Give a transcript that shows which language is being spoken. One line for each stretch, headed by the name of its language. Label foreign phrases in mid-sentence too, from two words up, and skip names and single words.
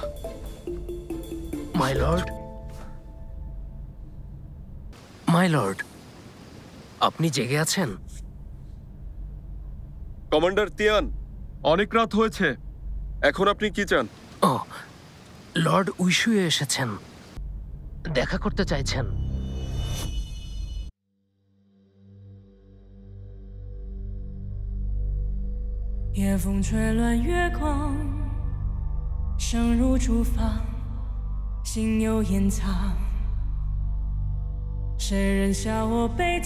English: My lord, my lord,
Bangla: আপনি জেগে আছেন? কমান্ডার তিয়ান, অনেক রাত হয়েছে। এখন আপনি কি চান? ও, লর্ড উইশুয়ে এসেছেন, দেখা করতে চাইছেন।
Chinese: 夜风吹乱月光，声如竹房，心有掩藏。谁人笑我悲怆？